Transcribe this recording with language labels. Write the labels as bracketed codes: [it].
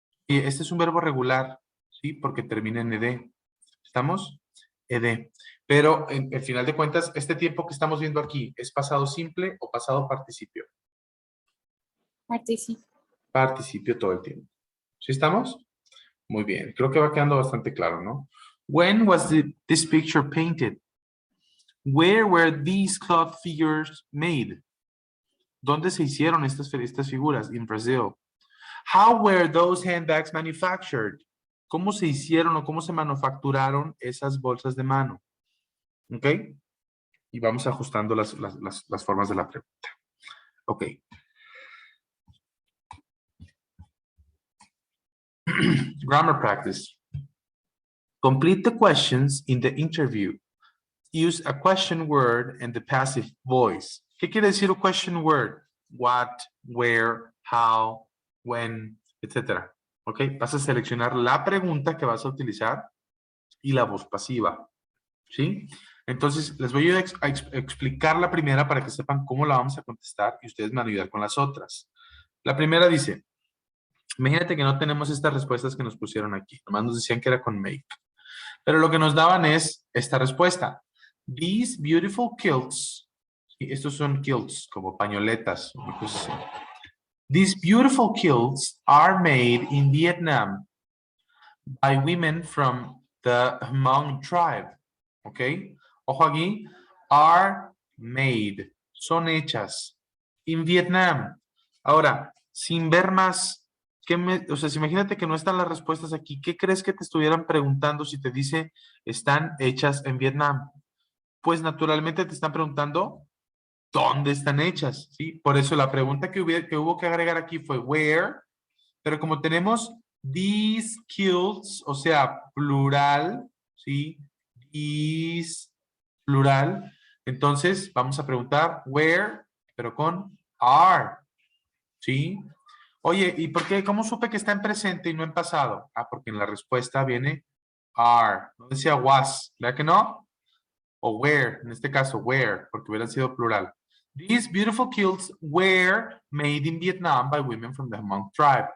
[es] Y este es un verbo regular, ¿sí? Porque termina en ed. ¿Estamos? Ed. Pero en final de cuentas, este tiempo que estamos viendo aquí, ¿es pasado simple o pasado participio? Participio. Participio todo el tiempo. ¿Sí estamos? Muy bien. Creo que va quedando bastante claro, ¿no? [en] When was this picture painted? Where were these cloth figures made? [es] ¿Dónde se hicieron estas figuras? [en] In Brazil. How were those handbags manufactured? [es] ¿Cómo se hicieron o cómo se manufacturaron esas bolsas de mano? ¿Ok? Y vamos ajustando las formas de la pregunta. Ok. [en] Grammar practice. Complete the questions in the interview. Use a question word and the passive voice. [es] ¿Qué quiere decir un question word? What, where, how, when, etc. ¿Ok? Vas a seleccionar la pregunta que vas a utilizar y la voz pasiva. ¿Sí? Entonces, les voy a explicar la primera para que sepan cómo la vamos a contestar y ustedes me van a ayudar con las otras. La primera dice, imagínate que no tenemos estas respuestas que nos pusieron aquí. Nomás nos decían que era con make. Pero lo que nos daban es esta respuesta. [en] These beautiful kilts, [es] y estos son kilts, como pañoletas. [en] These beautiful kilts are made in Vietnam by women from the Hmong tribe. [es] ¿Ok? Ojo aquí. Are made. Son hechas. In Vietnam. Ahora, sin ver más, o sea, si imagínate que no están las respuestas aquí, ¿qué crees que te estuvieran preguntando si te dice están hechas en Vietnam? Pues naturalmente te están preguntando ¿Dónde están hechas? ¿Sí? Por eso la pregunta que hubo que agregar aquí fue where, pero como tenemos these kills, o sea, plural, ¿sí? These, plural, entonces vamos a preguntar where, pero con are, ¿sí? Oye, ¿y por qué? ¿Cómo supe que está en presente y no en pasado? Ah, porque en la respuesta viene are, no decía was, ¿verdad que no? O where, en este caso, where, porque hubieran sido plural. [en] These beautiful kilts were made in Vietnam by women from the Hmong tribe.